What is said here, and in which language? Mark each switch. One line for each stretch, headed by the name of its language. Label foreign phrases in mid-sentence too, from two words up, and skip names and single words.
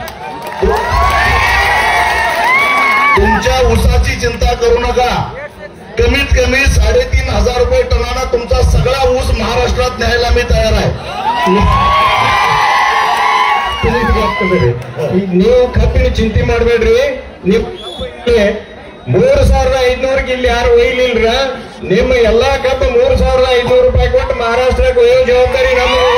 Marathi: तुमच्या ऊसाची चिंता करू नका. कमीत कमी 3,500 रुपये टनानं तुमचा सगळा ऊस महाराष्ट्रात न्यायला मी तयार आहे.
Kannada: ನೀವು ಕಬ್ಬಿನ ಚಿಂತೆ ಮಾಡಬೇಡ್ರಿ. ನೀವು 3,500 ಇಲ್ಲಿ ಯಾರು ಒಯ್ಲಿಲ್ರ, ನಿಮ್ಮ ಎಲ್ಲಾ ಕಬ್ಬು 3,500 ರೂಪಾಯಿ ಕೊಟ್ಟು ಮಹಾರಾಷ್ಟ್ರಕ್ಕೆ ಒಯ್ಯೋ ಜವಾಬ್ದಾರಿ ನಮ್ಮ.